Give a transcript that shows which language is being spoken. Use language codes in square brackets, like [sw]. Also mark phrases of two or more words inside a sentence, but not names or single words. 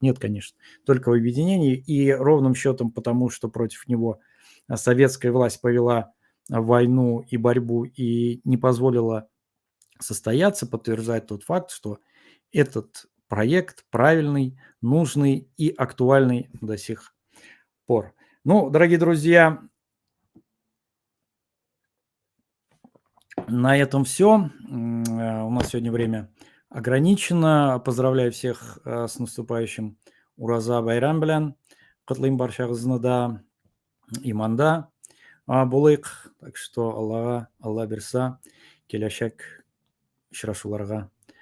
[ru] Нет, конечно, только в объединении. И ровным счетом потому, что против него советская власть повела войну и борьбу и не позволила состояться, подтверждает тот факт, что этот проект правильный, нужный и актуальный до сих пор. Ну, дорогие друзья, на этом все. У нас сегодня время ограничено. Поздравляю всех с наступающим Ураза Байрам белән. [tt] Котлыйм барчагызны да, иманда булыйк. [ru] Так что [tt] Алла бирса, киләчәк очрашуларга